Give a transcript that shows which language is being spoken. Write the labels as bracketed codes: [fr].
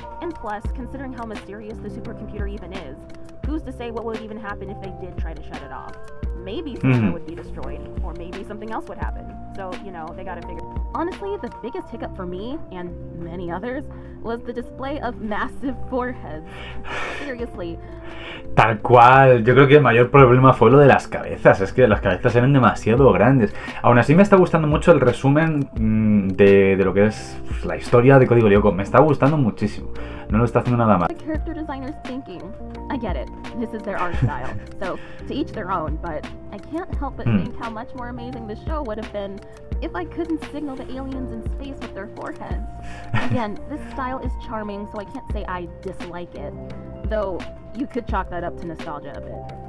[en] And plus, considering how mysterious the supercomputer even is, who's to say what would even happen if they did try to shut it off? Maybe Santa would be destroyed, or maybe something else would happen. So, you know, they gotta figure. Honestly, the biggest hiccup for me, and many others, was the display of massive foreheads. Seriously. [es] Tal cual, yo creo que el mayor problema fue lo de las cabezas, es que las cabezas eran demasiado grandes. Aún así me está gustando mucho el resumen de lo que es la historia de Código Lyoko, me está gustando muchísimo, no lo está haciendo nada mal. [en] The character designer's thinking. I get it, this is their art style, so to each their own, but I can't help but think how much more amazing the show would have been if I couldn't signal the aliens in space with their foreheads. Again, this style is charming, so I can't say I dislike it, though you could chalk that up to nostalgia a bit.